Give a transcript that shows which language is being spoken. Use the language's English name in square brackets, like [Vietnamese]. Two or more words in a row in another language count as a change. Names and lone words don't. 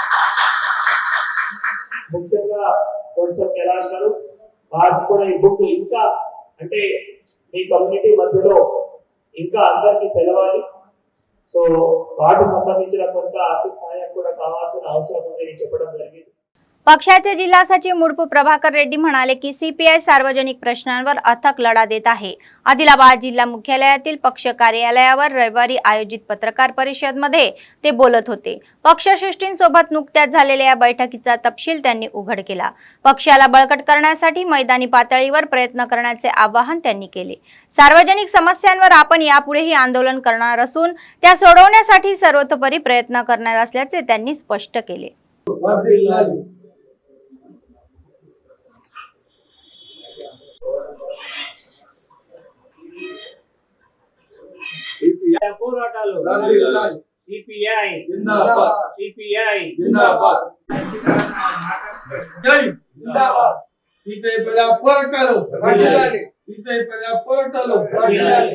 [Telugu] ముఖ్యంగా తోడ్సం కైలాష్ గారు వారికి కూడా ఈ బుక్ ఇంకా అంటే మీ కమ్యూనిటీ మధ్యలో ఇంకా అందరికీ తెలవాలి। సో వాటికి సంబంధించిన కొంత ఆర్థిక సహాయం కూడా కావాల్సిన అవసరం ఉందని చెప్పడం జరిగింది। [Marathi] पक्षाचे जिल्हा सचिव मुडपू प्रभाकर रेड्डी म्हणाले की सीपीआय सार्वजनिक प्रश्नांवर अथक लढा देत आहे। आदिलाबाद जिल्हा मुख्यालयातील पक्ष कार्यालयावर रविवारी आयोजित पत्रकार परिषदेमध्ये ते बोलत होते। पक्षश्रेष्ठींसोबत नुकत्याच झालेल्या या बैठकीचा तपशील त्यांनी उघड केला। पक्षाला बळकट करण्यासाठी मैदानी पातळीवर प्रयत्न करण्याचे आवाहन त्यांनी केले। सार्वजनिक समस्यांवर आपण यापुढेही आंदोलन करणार असून त्या सोडवण्यासाठी सर्वतोपरी प्रयत्न करणार असल्याचे त्यांनी स्पष्ट केले। [Telugu] పోరాటాలు సిపిఐ జిందాబాద్, సిపిఐ జిందాబాద్, జై జిందాబాద్, సిపిఐ ప్రజా పోరాటాలు వర్ధిల్లాలి, సిపిఐ ప్రజా పోరాటాలు వర్ధిల్లాలి,